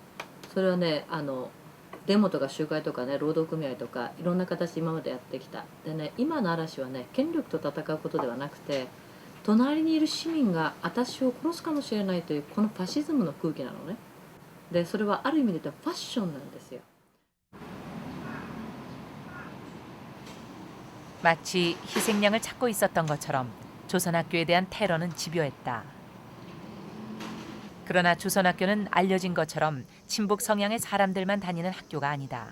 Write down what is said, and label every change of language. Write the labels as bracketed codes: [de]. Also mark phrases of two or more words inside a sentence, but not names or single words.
[ja] それはねデモとか集会とかね労働組合とかいろんな形で今までやってきた。でね今の嵐はね権力と戦うことではなくて隣にいる市民が私を殺すかもしれないというこのファシズムの空気なのね。でそれはある意味で言うとファッションなんですよ。 [ko] 마치 희생양을 찾고 있었던 것처럼 조선학교에 대한 테러는 집요했다. 그러나 조선학교는 알려진 것처럼 친북 성향의 사람들만 다니는 학교가 아니다.